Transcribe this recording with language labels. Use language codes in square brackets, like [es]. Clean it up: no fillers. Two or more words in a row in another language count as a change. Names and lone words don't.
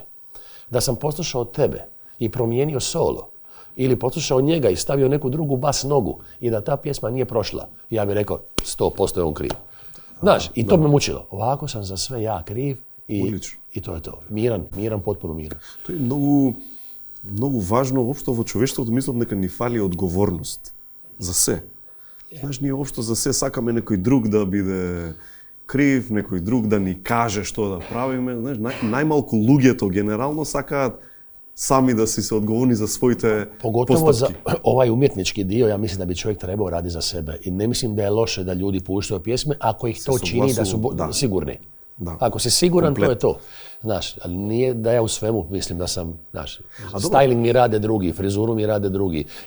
[hr] Da sam poslušao tebe i promijenio solo ili poslušao njega i stavio neku drugu bas nogu i da ta pjesma nije prošla, ja bih rekao 100% je on kriv. Znaš, i to me mučilo. Ovako sam za sve ja kriv i to je to. Miran, potpuno miran. [mk] To je mnogo важно општо во човештвото, мислам дека ни фали одговорност за се. Знаеш, ние општо за се сакаме некој друг да биде крив, некој друг да ни каже што да правиме. Знаеш, најмалку луѓето генерално сакаат сами да си се одговорни за своите [hr] Pogotovo [mk] поставки. [hr] za ovaj umjetnički dio, ja mislim da bi čovjek trebao raditi za sebe. I ne mislim da je loše da ljudi puštaju pjesme ako ih to čini da su sigurni. Da. Ako si siguran, to je to. Znaš, ali nije da ja u svemu mislim da sam, znaš, styling mi rade drugi, frizuru mi rade drugi.